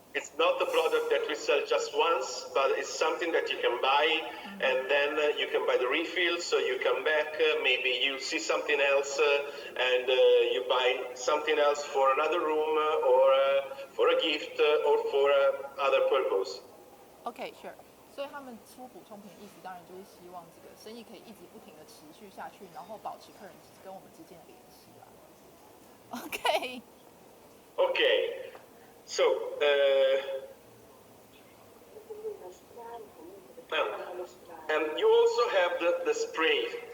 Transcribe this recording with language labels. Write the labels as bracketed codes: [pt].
[en] It's not a product that we sell just once, but it's something that you can buy, and then you can buy the refill, so you come back, maybe you see something else, and you buy something else for another room, or for a gift, or for other purpose. Okay, sure. [zh] 所以他们出补充品的意思，当然就是希望这个生意可以一直不停的持续下去，然后保持客人跟我们之间的联系啦。 [en] Okay. Okay. So, and you also have the spray,